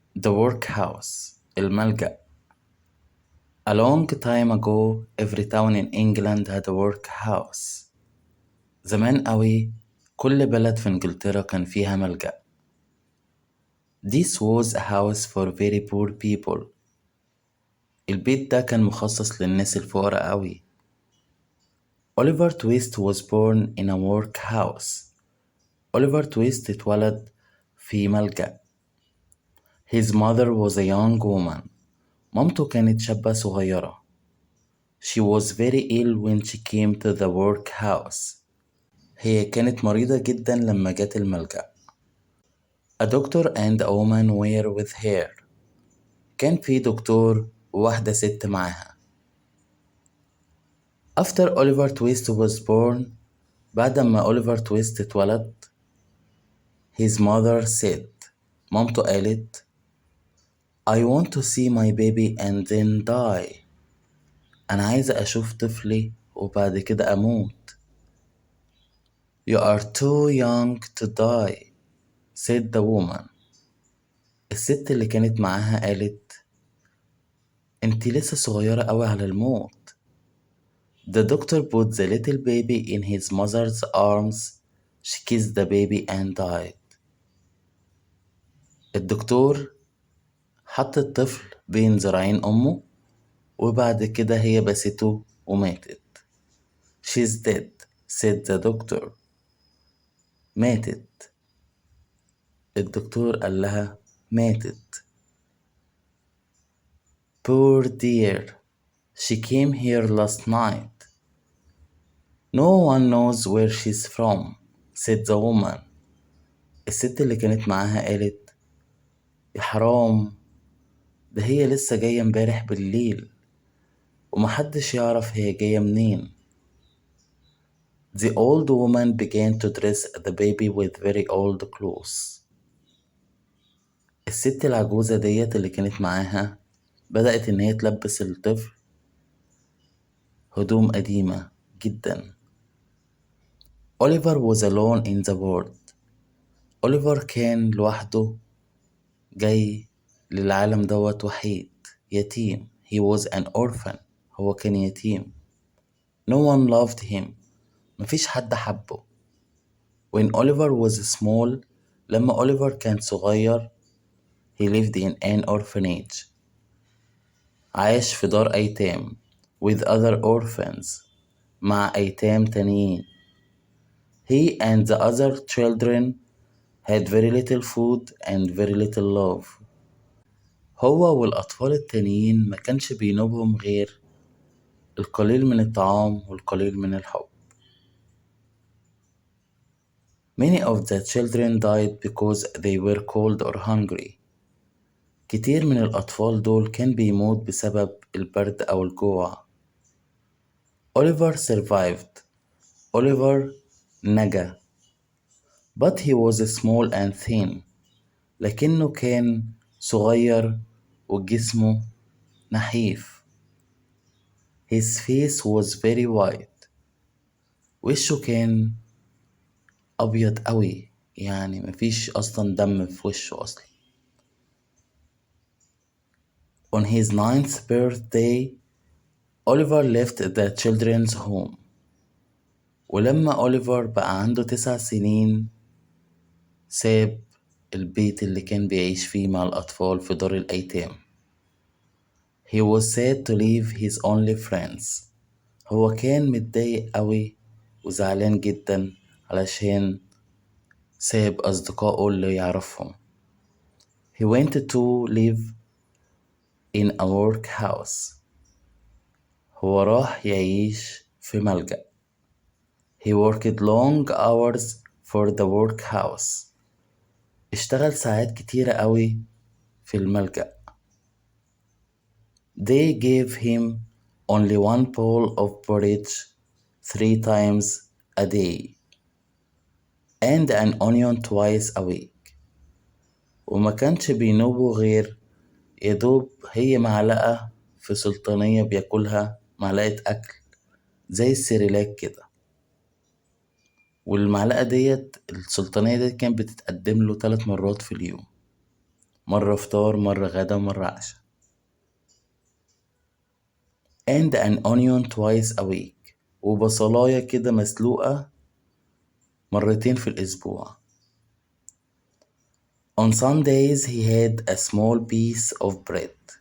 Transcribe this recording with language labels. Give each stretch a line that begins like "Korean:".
English: The Workhouse، الملجأ. A long time ago, every town in England had a workhouse.
Arabic: زمان قوي كل بلد في إنجلترا كان فيها ملجأ.
English: This was a house for very poor people.
Arabic: البيت ده كان مخصص للناس الفقراء قوي.
English: Oliver Twist was born in a workhouse.
Arabic: Oliver Twist اتولد في ملجأ.
English: His mother was a young woman.
Arabic: مامته كانت شابة صغيرة.
English: She was very ill when she came to the workhouse.
Arabic: هي كانت مريضة جدا لما جت الملجأ.
English: A doctor and a woman were with her.
Arabic: كان في دكتور وواحدة ست معاها.
English: After Oliver Twist was born,
Arabic: بعد ما أوليفر تويست اتولد,
English: his mother said,
Arabic: مامته قالت,
English: I want to see my baby and then die.
Arabic: أنا عايزة أشوف طفلي وبعد كده أموت.
English: You are too young to die, said the woman.
Arabic: الست اللي كانت معاها قالت, انتي لسه صغيرة أوي على الموت.
English: The doctor put the little baby in his mother's arms. She kissed the baby and died.
Arabic: الدكتور حط الطفل بين ذراعين أمه وبعد كده هي بسته وماتت.
English: She's dead, said the doctor.
Arabic: ماتت. الدكتور قال لها ماتت.
English: Poor dear. She came here last night. No one knows where she's from, said the woman.
Arabic: الست اللي كانت معاها قالت, يا حرام, ده هي لسه جاية امبارح بالليل ومحدش يعرف هي جاية منين.
English: The old woman began to dress the baby with very old clothes.
Arabic: الست العجوزة ديت اللي كانت معاها بدأت إن هي تلبس الطفل هدوم قديمة جدا.
English: Oliver was alone in the world.
Arabic: أوليفر كان لوحده جاي للعالم دوت وحيد يتيم.
English: He was an orphan.
Arabic: هو كان يتيم.
English: No one loved him.
Arabic: مفيش حد حبه.
English: When Oliver was small,
Arabic: لما أوليفر كان صغير,
English: he lived in an orphanage.
Arabic: عاش في دار أيتام
English: with other orphans.
Arabic: مع أيتام تانيين.
English: He and the other children had very little food and very little love.
Arabic: هو والأطفال التانيين ما كانش بينوبهم غير القليل من الطعام والقليل من الحب.
English: Many of the children died because they were cold or hungry.
Arabic: كتير من الأطفال دول كان بيموت بسبب البرد أو الجوع.
English: Oliver survived. Oliver
Arabic: نجا.
English: But he was small and thin.
Arabic: لكنه كان صغير وجسمه نحيف.
English: His face was very white.
Arabic: وشه كان أبيض قوي، يعني مفيش أصلا دم في وشه أصلا.
English: On his 9th birthday, Oliver left the children's home.
Arabic: ولما أوليفر بقى عنده 9 سنين ساب البيت اللي كان بيعيش فيه مع الأطفال في دار الأيتام.
English: He was sad to leave his only friends.
Arabic: هو كان متضايق أوي وزعلان جدا علشان ساب أصدقائه اللي يعرفهم.
English: He wanted to live in a workhouse.
Arabic: هو راح يعيش في ملجأ.
English: He worked long hours for the workhouse.
Arabic: اشتغل ساعات كتيرة قوي في الملجأ.
English: They gave him only one bowl of porridge 3 times a day and an onion twice a week.
Arabic: وما كانش بينوبه غير يدوب هي معلقة في سلطانية بياكلها، معلقة أكل زي السيريلاك كده. والمعلقة ديت السلطانية ديت كانت بتتقدم له 3 مرات في اليوم، مرة فطار مرة غدا مرة عشاء.
English: and an onion twice a week.
Arabic: وبصلاية كده مسلوقة مرتين في الأسبوع.
English: On Sundays he had a small piece of bread.